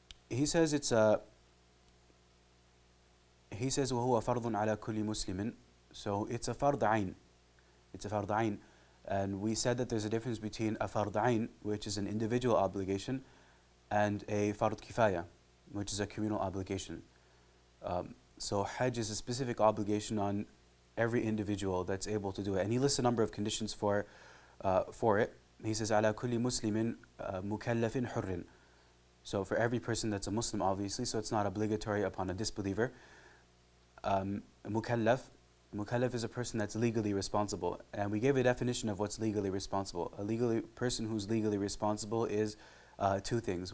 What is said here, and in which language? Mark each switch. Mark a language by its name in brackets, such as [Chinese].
[English] He says [Arabic] وَهُوَ فَرْضٌ عَلَى كُلِّ مُسْلِمٍ. [English] So it's a fard ayn. It's a fard ayn. And we said that there's a difference between a fard ayn, which is an individual obligation, and a fard kifaya, which is a communal obligation. So Hajj is a specific obligation on every individual that's able to do it. And he lists a number of conditions for it. He says, [Arabic] عَلَى كُلِّ مُسْلِمٍ مُكَلَّفٍ حُرٍّ. [English] So for every person that's a Muslim, obviously, so it's not obligatory upon a disbeliever. Mukallaf is a person that's legally responsible. And we gave a definition of what's legally responsible. A person who's legally responsible is two things.